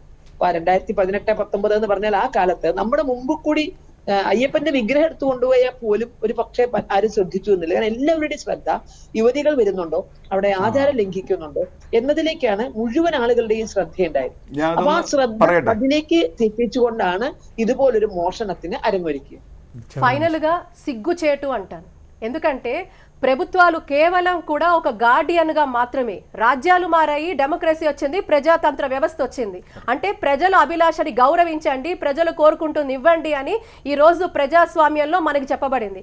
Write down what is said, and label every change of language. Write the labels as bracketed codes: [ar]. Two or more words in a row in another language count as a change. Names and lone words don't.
[ml] അപ്പൊ 2018-19 എന്ന് പറഞ്ഞാൽ ആ കാലത്ത് നമ്മുടെ മുമ്പ് കൂടി അയ്യപ്പന്റെ വിഗ്രഹം എടുത്തു കൊണ്ടുപോയാൽ പോലും ഒരു പക്ഷേ ആരും ശ്രദ്ധിച്ചു എന്നില്ല. കാരണം എല്ലാവരുടെയും ശ്രദ്ധ യുവതികൾ വരുന്നുണ്ടോ, അവിടെ ആചാരം ലംഘിക്കുന്നുണ്ടോ എന്നതിലേക്കാണ് മുഴുവൻ ആളുകളുടെയും ശ്രദ്ധയുണ്ടായത്. അപ്പൊ ആ ശ്രദ്ധ അതിലേക്ക് തെറ്റിച്ചുകൊണ്ടാണ് ഇതുപോലൊരു മോഷണത്തിന് അരങ്ങൊരുക്കുക. [te] ఫైనల్ గా సిగ్గుచేటు అంటాను. ఎందుకంటే ప్రభుత్వాలు కేవలం కూడా ఒక గార్డియన్ గా మాత్రమే, రాజ్యాలు మారాయి, డెమోక్రసీ వచ్చింది, ప్రజాతంత్ర వ్యవస్థ వచ్చింది. అంటే ప్రజల అభిలాషని గౌరవించండి, ప్రజలు కోరుకుంటుంది ఇవ్వండి అని ఈ రోజు ప్రజాస్వామ్యంలో మనకి చెప్పబడింది.